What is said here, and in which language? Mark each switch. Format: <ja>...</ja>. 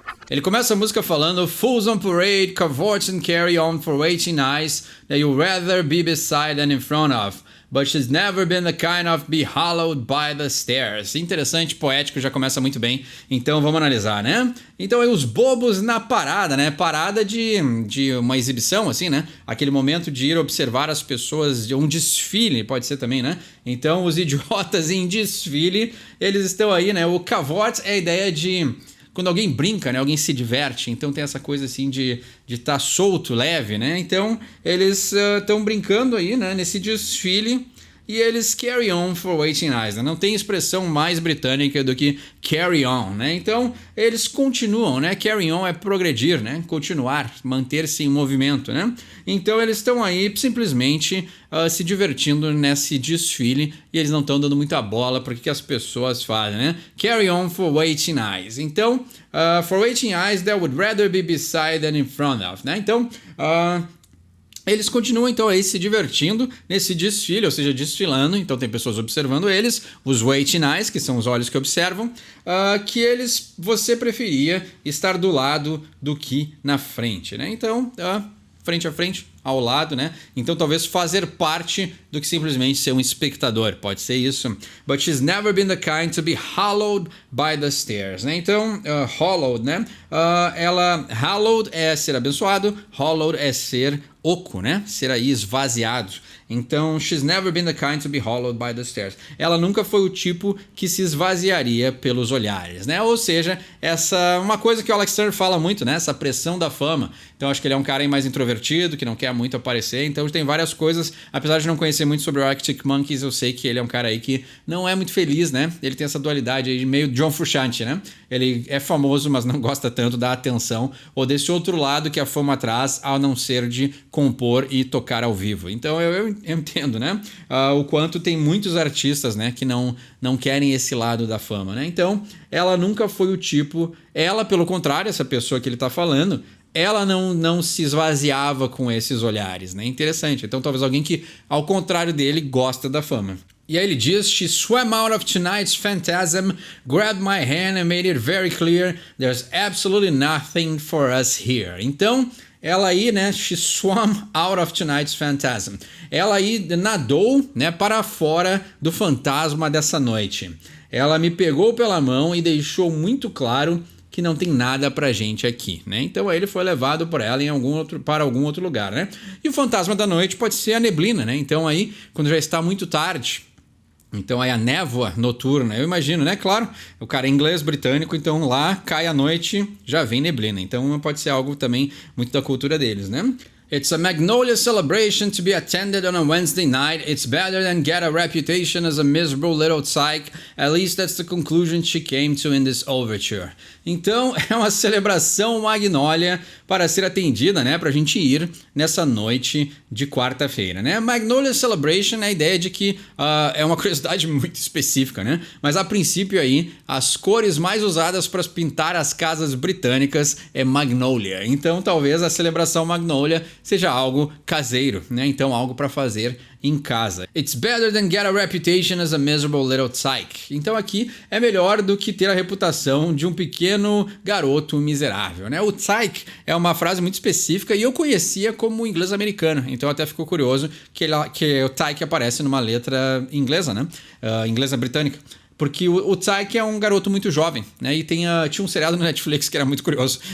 <pt>Ele começa a música falando</pt> <en>Fools on parade, cavorts and carry on for waiting eyes that you'd rather be beside than in front of, but she's never been the kind of be hollowed by the stairs.</en> <pt>Interessante, poético, já começa muito bem. Então vamos analisar, né? Então aí os bobos na parada, né? Parada de uma exibição, assim, né? Aquele momento de ir observar as pessoas, de um desfile, pode ser também, né? Então os idiotas em desfile, eles estão aí, né? O cavort é a ideia de... quando alguém brinca, né? Alguém se diverte, então tem essa coisa assim de estar solto, leve, né? Então eles estão brincando aí, né? Nesse desfile e eles</pt> <en>carry on for waiting eyes,</en> <pt>né? Não tem expressão mais britânica do que carry on, né? Então eles continuam, né? Carry on é progredir, né? Continuar, manter-se em movimento, né? Então eles estão aí simplesmente se divertindo nesse desfile e eles não estão dando muita bola para o que as pessoas fazem, né?</pt> <en>Carry on for waiting eyes.</en> <pt>Então,</pt> <en>for waiting eyes that would rather be beside than in front of, né?</en> <pt>Então, eles continuam então aí se divertindo nesse desfile, ou seja, desfilando, então tem pessoas observando eles, os</pt> <en>waiting eyes,</en> <pt>que são os olhos que observam, você preferia estar do lado do que na frente, né? Então, frente a frente, ao lado, né? Então talvez fazer parte do que simplesmente ser um espectador, pode ser isso.</pt> <en>But she's never been the kind to be hollowed by the stairs, né?</en> <pt>Então, hollowed, né? Hallowed é ser abençoado, hollowed é ser oco, né? Ser aí esvaziado.</pt> <en>Então, she's never been the kind to be hollowed by the stairs.</en> <pt>Ela nunca foi o tipo que se esvaziaria pelos olhares, né? Ou seja, uma coisa que o Alex Turner fala muito, né? Essa pressão da fama. Então, acho que ele é um cara aí mais introvertido, que não quer muito aparecer. Então, tem várias coisas. Apesar de não conhecer muito sobre o Arctic Monkeys, eu sei que ele é um cara aí que não é muito feliz, né? Ele tem essa dualidade aí de meio John Frusciante, né? Ele é famoso, mas não gosta tanto da atenção ou desse outro lado que a fama traz, ao não ser de compor e tocar ao vivo. Então, eu entendo, né? O quanto tem muitos artistas, né? Que não querem esse lado da fama, né? Então, ela nunca foi o tipo... Ela, pelo contrário, essa pessoa que ele tá falando... ela não se esvaziava com esses olhares, né? Interessante. Então talvez alguém que, ao contrário dele, gosta da fama. E aí ele diz,</pt> <en>she swam out of tonight's phantasm, grabbed my hand and made it very clear there's absolutely nothing for us here.</en> <pt>Então, ela aí, né,</pt> <en>she swam out of tonight's phantasm.</en> <pt>Ela aí nadou, né, para fora do fantasma dessa noite. Ela me pegou pela mão e deixou muito claro que não tem nada pra gente aqui, né? Então aí ele foi levado por ela para algum outro lugar, né? E o fantasma da noite pode ser a neblina, né? Então aí, quando já está muito tarde, então aí a névoa noturna, eu imagino, né? Claro, o cara é inglês, britânico, então lá cai a noite, já vem neblina. Então pode ser algo também muito da cultura deles, né?</pt> <en>It's a Magnolia celebration to be attended on a Wednesday night. It's better than get a reputation as a miserable little psych. At least that's the conclusion she came to in this overture.</en> <pt>Então, é uma celebração Magnolia para ser atendida, né? Pra gente ir nessa noite de quarta-feira, né? Magnolia Celebration é a ideia de que é uma curiosidade muito específica, né? Mas a princípio aí, as cores mais usadas para pintar as casas britânicas é Magnolia. Então, talvez a celebração Magnolia seja algo caseiro, né? Então algo para fazer em casa.</pt> <en>It's better than get a reputation as a miserable little tyke.</en> <pt>Então aqui é melhor do que ter a reputação de um pequeno garoto miserável, né? O tyke é uma frase muito específica e eu conhecia como inglês americano, então até ficou curioso que o tyke aparece numa letra inglesa, né? Inglesa britânica. Porque o Tyke é um garoto muito jovem, né? E tinha um seriado no Netflix que era muito curioso.</pt>